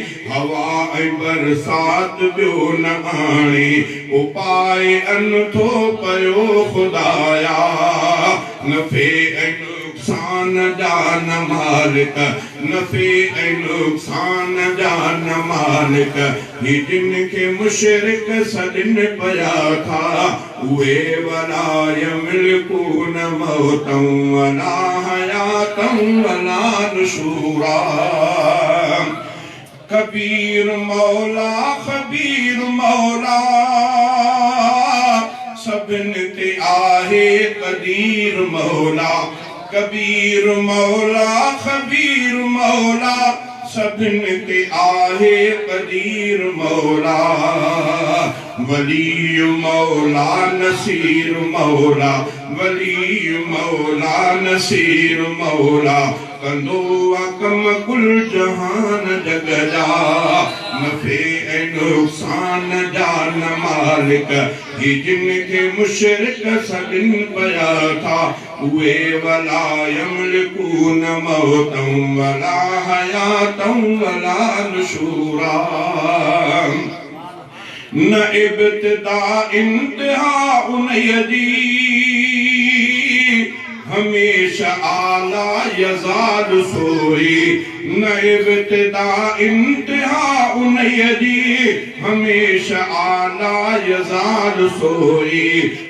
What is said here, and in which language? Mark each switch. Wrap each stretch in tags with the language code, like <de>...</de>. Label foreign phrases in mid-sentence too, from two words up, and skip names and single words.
<sd>هوا ۽ برسات ٻيو نه آڻي، اپائي ان ٿو پيو خدايا. نفع ۽ نقصان جا نه مالڪ، نفع ۽ نقصان جا نه مالڪ، هي جن کي مشرڪ سڏن پيا ٿا.</sd> <ar>اهي ولا يملڪون موتا ولا حياتا ولا نشورا.</ar> <sd>کبير مولا، خبير مولا، سڀني تي آهي قدير مولا. کبير مولا، خبير مولا، سڀني تي آهي قدير مولا. ولي مولا، نصير مولا، ولي مولا، نصير مولا. ڪندو آهي ڪم ڪل جهان جگ جا، نفع ۽ نقصان جا نه مالڪ. هي جن کي مشرڪ سڏن پيا ٿا، اهي</sd> <ar>ولا يملكون موتا ولا حياة ولا نشورا.</ar> <sd>نه ابتدا انتها انهيءَ جي، هميشه اعليٰ يزال سوئي. نه ابتدا انتها انهيءَ جي، هميشه اعليٰ يزال سوئي.</sd>